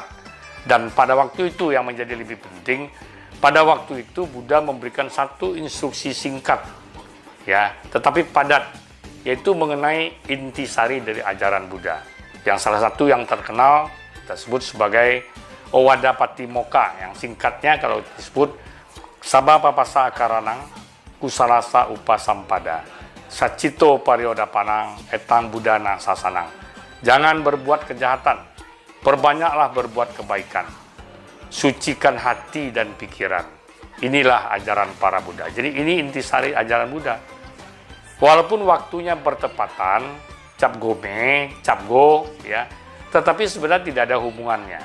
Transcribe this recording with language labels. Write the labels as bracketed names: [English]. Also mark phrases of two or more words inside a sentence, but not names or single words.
[Indonesian] Dan pada waktu itu yang menjadi lebih penting, pada waktu itu Buddha memberikan satu instruksi singkat, ya, tetapi padat, yaitu mengenai intisari dari ajaran Buddha. Yang salah satu yang terkenal kita sebut sebagai Owada Patimokkha, yang singkatnya kalau disebut [Pali] Sabapapasa Karanang Kusalasa Upasampada Sacito Pariodapanang Etang Budana Sasanang. [Indonesian] Jangan berbuat kejahatan, perbanyaklah berbuat kebaikan, sucikan hati dan pikiran. Inilah ajaran para Buddha. Jadi ini intisari ajaran Buddha. Walaupun waktunya bertepatan, cap gome, cap go, ya, tetapi sebenarnya tidak ada hubungannya.